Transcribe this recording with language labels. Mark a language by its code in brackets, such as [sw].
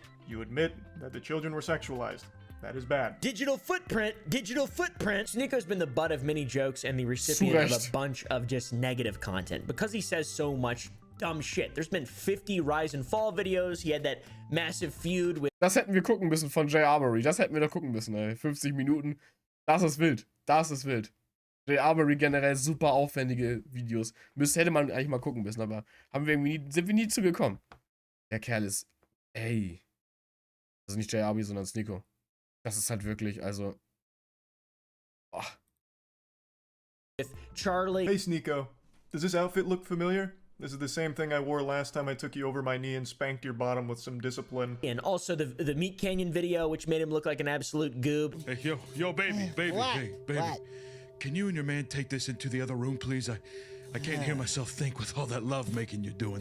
[en] You admit that the children were sexualized. That is bad. Digital footprint. SNEAKO's been the butt of many jokes and the recipient of a bunch of just negative content because he says so much dumb shit. There's been 50 rise and fall videos. He had that massive feud with... [de] Das hätten wir gucken müssen von Jay Arbery. Das hätten wir doch gucken müssen, ey. 50 Minuten. Das ist wild. Jay Arbery generell super aufwendige Videos. Hätte man eigentlich mal gucken müssen, aber sind wir nie zu gekommen. Der Kerl ist... Ey. Also nicht Jay Arbery, sondern SNEAKO. Das ist halt wirklich, also... [en] Oh. With Charlie. Hey SNEAKO, does this outfit look familiar? This is the same thing I wore last time I took you over my knee and spanked your bottom with some discipline. And also the Meat Canyon video, which made him look like an absolute goob. Hey, yo, baby. What? Can you and your man take this into the other room, please? I can't hear myself think with all that love making you're doing.